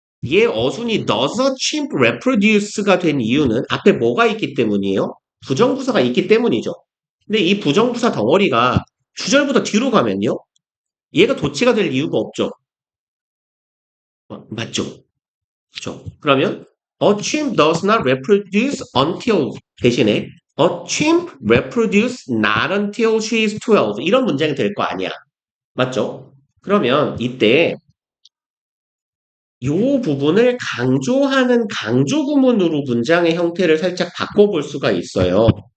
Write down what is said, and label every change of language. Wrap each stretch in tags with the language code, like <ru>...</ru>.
<ko>얘 어순이</ko> <en>does a chimp reproduce</en> <ko>가 된 이유는 앞에 뭐가 있기 때문이에요? 부정부사가 있기 때문이죠. 근데 이 부정부사 덩어리가 주절보다 뒤로 가면요? 얘가 도치가 될 이유가 없죠. 맞죠? 그죠? 그러면</ko> <en>a chimp does not reproduce until</en> <ko>대신에</ko> <en>a chimp reproduce not until she is 12</en> <ko>이런 문장이 될 거 아니야. 맞죠? 그러면 이때 이 부분을 강조하는 강조 구문으로 문장의 형태를 살짝 바꿔볼 수가 있어요.</ko>